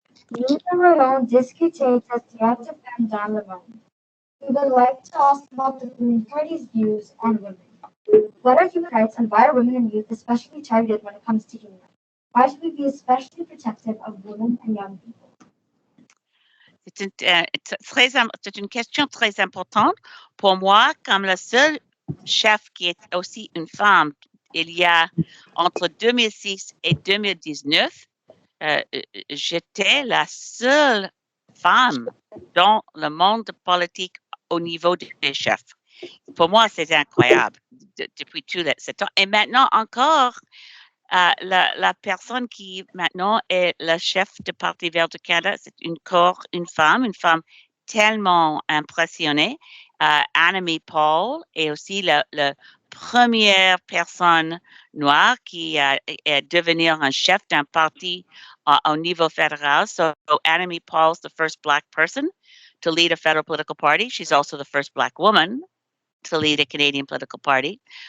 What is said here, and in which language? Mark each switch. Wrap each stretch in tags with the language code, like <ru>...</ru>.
<fr>Nous allons discuter de threat dans le monde.</fr> <en>We would like to ask about the Green Party's views on women. What are human rights and why are women and youth especially targeted when it comes to human rights? Why should we be especially protective of women and young people?</en> <fr>C'est une question très importante pour moi, comme le seul chef qui est aussi une femme. Il y a entre 2006 et 2019, j'étais la seule femme dans le monde politique au niveau des chefs. Pour moi, c'est incroyable depuis tout ce temps. Et maintenant encore, la personne qui maintenant est le chef du Parti vert du Canada, c'est une femme tellement impressionnée, Annemie Paul, et aussi la première personne noire qui est devenue un chef d'un parti au niveau fédéral.</fr> <en>So Annemie Paul is the first Black person to lead a federal political party. She's also the first Black woman to lead a Canadian political party.</en>